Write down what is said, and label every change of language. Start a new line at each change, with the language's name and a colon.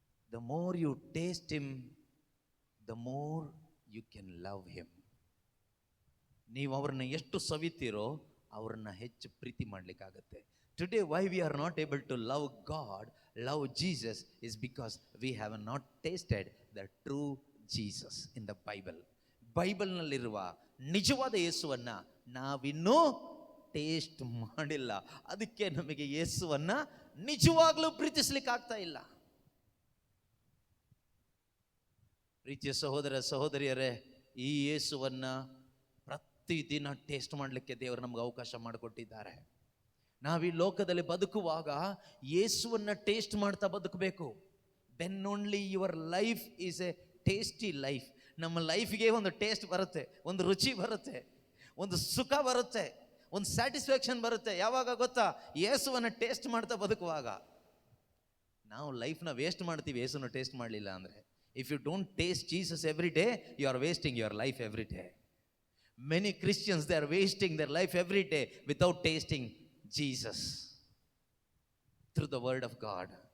English: The more you taste him, the more you can love him.
Kannada: ನೀವು ಅವ್ರನ್ನ ಎಷ್ಟು ಸವಿತೀರೋ ಅವ್ರನ್ನ ಹೆಚ್ಚು ಪ್ರೀತಿ ಮಾಡಲಿಕ್ಕಾಗತ್ತೆ.
English: Today why we are not able to love God, love Jesus is because we have not tasted the true Jesus in the Bible.
Kannada: ಬೈಬಲ್ನಲ್ಲಿರುವ ನಿಜವಾದ ಯೇಸುವನ್ನ ನಾವಿನ್ನೂ taste ಮಾಡಿಲ್ಲ. ಅದಕ್ಕೆ ನಮಗೆ ಯೇಸುವನ್ನ ನಿಜವಾಗ್ಲೂ ಪ್ರೀತಿಸ್ಲಿಕ್ಕೆ ಆಗ್ತಾ ಇಲ್ಲ. ಪ್ರೀತಿಯ ಸಹೋದರ ಸಹೋದರಿಯರೇ, ಈ ಯೇಸುವನ್ನ ಪ್ರತಿದಿನ ಟೇಸ್ಟ್ ಮಾಡಲಿಕ್ಕೆ ದೇವರು ನಮ್ಗೆ ಅವಕಾಶ ಮಾಡಿಕೊಟ್ಟಿದ್ದಾರೆ. ನಾವು ಈ ಲೋಕದಲ್ಲಿ ಬದುಕುವಾಗ ಯೇಸುವನ್ನ ಟೇಸ್ಟ್ ಮಾಡ್ತಾ ಬದುಕಬೇಕು.
English: Then only your life is a tasty life.
Kannada: ನಮ್ಮ ಲೈಫ್ಗೆ ಒಂದು ಟೇಸ್ಟ್ ಬರುತ್ತೆ, ಒಂದು ರುಚಿ ಬರುತ್ತೆ, ಒಂದು ಸುಖ ಬರುತ್ತೆ, ಒಂದು ಸ್ಯಾಟಿಸ್ಫ್ಯಾಕ್ಷನ್ ಬರುತ್ತೆ. ಯಾವಾಗ ಗೊತ್ತಾ? ಯೇಸುವನ್ನ ಟೇಸ್ಟ್ ಮಾಡ್ತಾ ಬದುಕುವಾಗ. ನಾವು ಲೈಫ್ನ ವೇಸ್ಟ್ ಮಾಡ್ತೀವಿ ಯೇಸುನ ಟೇಸ್ಟ್ ಮಾಡಲಿಲ್ಲ ಅಂದರೆ.
English: If you don't taste Jesus every day, you are wasting your life every day. Many Christians, they are wasting their life every day without tasting Jesus through the word of God.